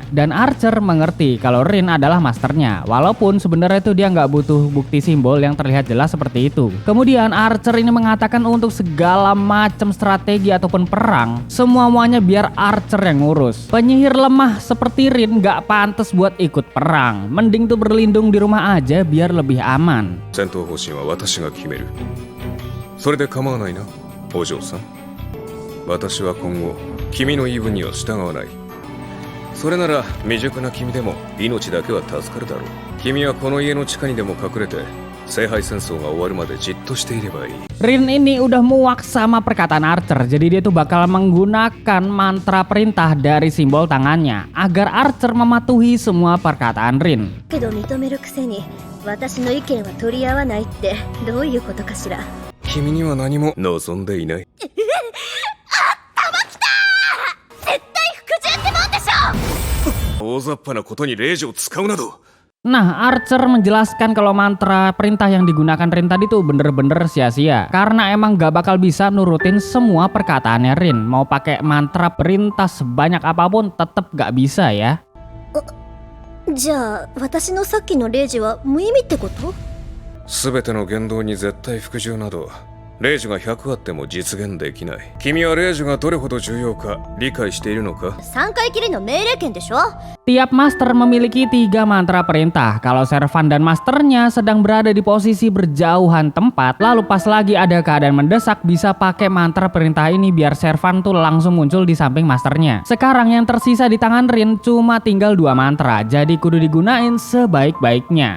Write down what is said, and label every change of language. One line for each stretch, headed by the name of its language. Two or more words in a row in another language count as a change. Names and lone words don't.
Indonesian: Dan Archer mengerti kalau Rin adalah masternya, walaupun sebenarnya itu dia nggak butuh bukti simbol yang terlihat jelas seperti itu. Kemudian Archer ini mengatakan untuk segala macam strategi ataupun perang, semuanya biar Archer yang ngurus. Penyihir lemah seperti Rin nggak pantas buat ikut perang, mending tuh berlindung di rumah aja biar lebih aman.
Japanese: 戦闘方針は私が決める。それで構わないな、お嬢さん。私は今後君の言い分には従わない。それなら未熟な君でも命だけは助かるだろう。君はこの家の地下にでも隠れて聖杯戦争が終わるまでじっとしていればいい。
Indonesian: Rin ini udah muak sama perkataan Archer, jadi dia tuh bakal menggunakan mantra perintah dari simbol tangannya agar Archer mematuhi semua perkataan Rin.
Japanese: けど認めるくせに私の意見は取り合わないってどういうことかしら君には何も望んでいない。大雑把なことに令状を使うなど。
Indonesian: Nah, Archer menjelaskan kalau mantra perintah yang digunakan Rin tadi tuh bener-bener sia-sia. Karena emang gak bakal bisa nurutin semua perkataannya Rin. Mau pakai mantra perintah sebanyak apapun tetep gak bisa ya.
Japanese: じゃあ私のさっきの令示は無意味ってこと？すべての言動に絶対服従など令状が100あっても実現できない。君は令状がどれほど重要か理解しているのか？ 3回きりの命令権でしょ？
Indonesian: Tiap master memiliki 3 mantra perintah. Kalau servan dan masternya sedang berada di posisi berjauhan tempat, lalu pas lagi ada keadaan mendesak bisa pakai mantra perintah ini biar servan tuh langsung muncul di samping masternya. Sekarang yang tersisa di tangan Rin cuma tinggal 2 mantra, jadi kudu digunain sebaik-baiknya.